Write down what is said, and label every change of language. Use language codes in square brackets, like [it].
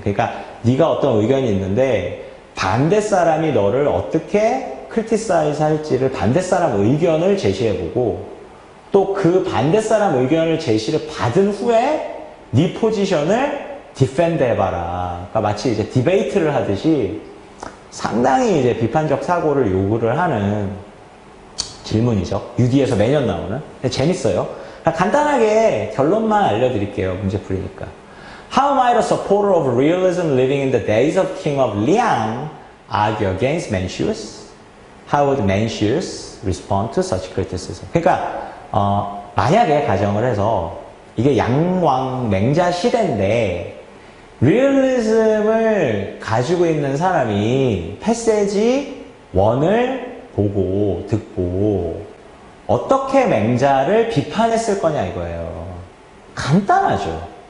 [ko] 그러니까 네가 어떤 의견이 있는데 반대 사람이 너를 어떻게 criticize 할지를 반대 사람 의견을 제시해보고 또 그 반대 사람 의견을 제시를 받은 후에 네 포지션을 디펜드 해봐라. 그러니까 마치 이제 디베이트를 하듯이 상당히 이제 비판적 사고를 요구를 하는 질문이죠. UD에서 매년 나오는. 근데 재밌어요. 간단하게 결론만 알려드릴게요. 문제 풀이니까. [en] How might a supporter of realism living in the days of King of Liang argue against Mencius? How would Mencius respond to such criticism? [ko] 그러니까 만약에 가정을 해서 이게 양왕 맹자 시대인데 리얼리즘을 가지고 있는 사람이 패세지 1을 보고 듣고 어떻게 맹자를 비판했을 거냐 이거예요. 간단하죠.